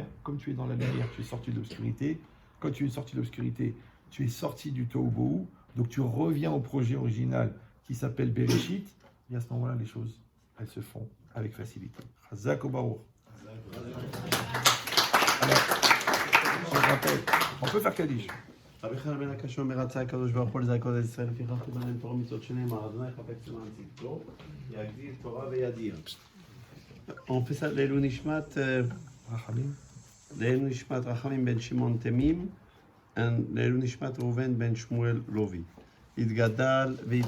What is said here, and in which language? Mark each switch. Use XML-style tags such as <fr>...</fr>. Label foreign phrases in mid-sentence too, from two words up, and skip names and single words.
<fr>Comme tu es dans la lumière, tu es sorti de l'obscurité. Quand tu es sorti de l'obscurité, tu es sorti du Tohu. Donc tu reviens au projet original qui s'appelle Bereshit. Et à ce moment-là, les choses, elles se font avec facilité. Chazak ou Baruch. Alors, je rappelle, on peut faire Kaddish.</fr> <he>רבי חנן בן הקשה אומר רצה הקדוש ברוך הוא לזכות את ישראל לפיכך תיבנה להם תורה ומצוות שנאמר אדוני יחפץ למען צדקו יגדיל תורה וידיר.</he> <fr>On fait ça</fr> <he>לעילוי נשמת רחמים בן שמעון תמים לעילוי נשמת ראובן בן שמואל לוי. התגדל</he>